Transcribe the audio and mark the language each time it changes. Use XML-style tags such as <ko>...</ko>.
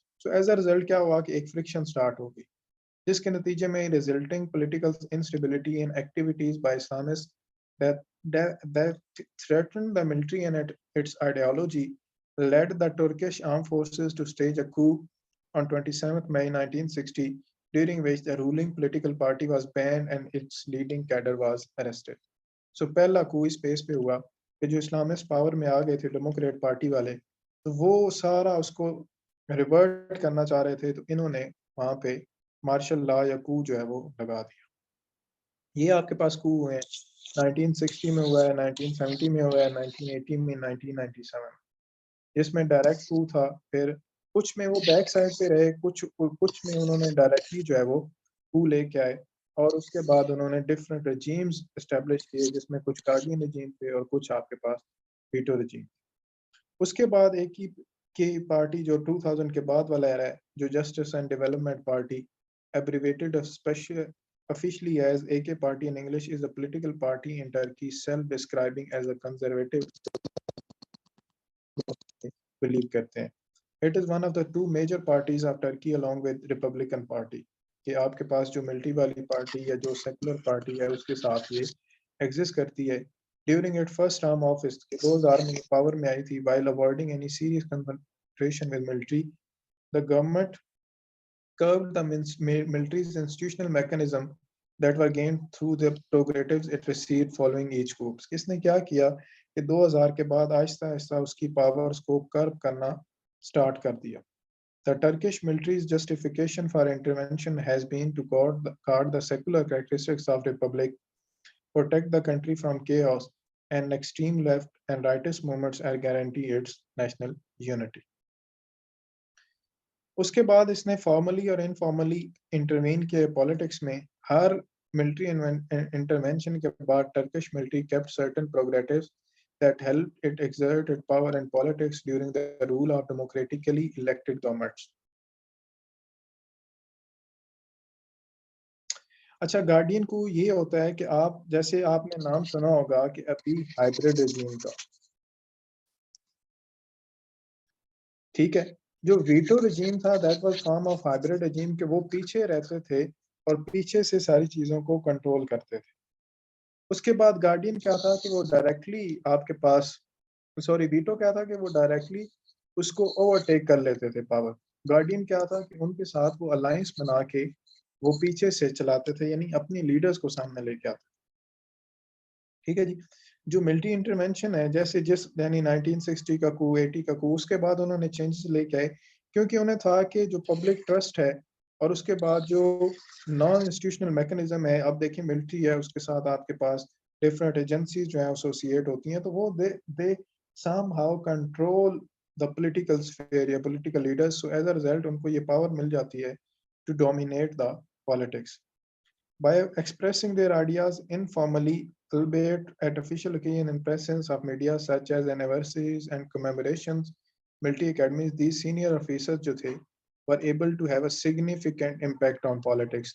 <en>so as a result</en> <ur>کیا ہوا کہ ایک فرکشن سٹارٹ ہو گئی، جس کے نتیجے میں</ur> <en>Resulting political instability in activities by Islamist that threatened the military and its ideology led the Turkish armed forces to stage a coup on 27 May 1960, during which the ruling political party was banned and its leading cadre was arrested.</en> <ur>So پہلا coup اس پیس پہ ہوا کہ جو Islamist power میں آ گئے تھے Democrat party والے، تو وہ سارا اس کو ریورٹ کرنا چاہ رہے تھے، تو انہوں نے وہاں پہ مارشل لا یا coup جو ہے وہ لگا دیا. یہ آپ کے پاس coup ہوئے ہیں، 1960 میں ہوا ہے، 1970 میں ہوا ہے، 1980 میں، 1997 جس میں ڈائریکٹ coup تھا. پھر کچھ میں وہ بیک سائڈ پہ رہے، کچھ میں انہوں نے ڈائریکٹلی جو ہے وہ coup لے کے آئے، اور اس کے بعد انہوں نے ڈفرینٹ رجیمز اسٹیبلش کیے، جس میں کچھ گارڈین رجیم تھے اور کچھ آپ کے پاس ویٹو رجیم. اس کے بعد ایک ہی کی پارٹی جو 2000 کے بعد والا ایرا ہے،</ur> <en>جو justice and development party abbreviated officially as AK party in English, is a political party in Turkey self-describing as a conservative believe کرتے ہیں. It is one of the two major parties of Turkey along with Republican Party.</en> <ur>کہ آپ کے پاس جو multi والی party یا جو secular party ہے اس کے ساتھ یہ ایگزسٹ کرتی ہے.</ur> <en>During its first term office,</en> <ur>کہ 2000 میں پاور میں آئی تھی,</ur> <en>while avoiding any serious confrontation with military, the government curbed the military's institutional mechanism that were gained through the prerogatives it received following each coup.</en> <ur>اس نے کیا کیا کہ 2000 کے بعد آہستہ آہستہ اس کی پاورز کو کرب کرنا سٹارٹ کر دیا.</ur> <en>The Turkish military's justification for intervention has been to guard the secular characteristics of republic, protect the country from chaos, and extreme left and rightist movements, and guarantee its national unity.</en> <ur>اس کے بعد اس نے formally اور informally intervene کیا politics میں. ہر military intervention کے بعد</ur> <en>Turkish military kept certain prerogatives that helped it exert its power in politics during the rule of democratically elected governments.</en> <ur>اچھا, guardian کو یہ ہوتا ہے کہ آپ جیسے آپ نے نام سنا ہوگا کہ ابھی ہائبرڈ رجیم کا, ٹھیک ہے, جو ویٹو رجیم تھا</ur> <en>that was form of hybrid regime,</en> <ur>کہ وہ پیچھے رہتے تھے اور پیچھے سے ساری چیزوں کو کنٹرول کرتے تھے. اس کے بعد گارڈین کیا تھا کہ وہ ڈائریکٹلی آپ کے پاس ویٹو کیا تھا کہ وہ ڈائریکٹلی اس کو اوورٹیک کر لیتے تھے پاور. گارڈین کیا تھا کہ ان کے ساتھ وہ الائنس بنا کے وہ پیچھے سے چلاتے تھے, یعنی اپنی لیڈرز کو سامنے لے کے آتے. ٹھیک ہے جی. جو ملٹری انٹرونشن ہے, جیسے یعنی 1960 کا کو, 80 کا کو, اس کے بعد انہوں نے چینجز لے کے آئے, کیونکہ انہیں تھا کہ جو پبلک ٹرسٹ ہے اور اس کے بعد جو نان انسٹیٹیوشنل میکنزم ہے, اب دیکھیں ملٹری ہے, اس کے ساتھ آپ کے پاس ڈفرینٹ ایجنسیز جو ہیں ایسوسیٹ ہوتی ہیں, تو وہ</ur> <en>they somehow control the political sphere</en> <ur>یا political leaders.</ur> <en>so as a result</en> <ur>in کو یہ پاور مل جاتی ہے</ur> <en>To dominate the politics by expressing their ideas informally, albeit at official occasion in presence of media such as anniversaries and commemorations, military academies. These senior officers جو تھے were able to have a significant impact on politics.</en>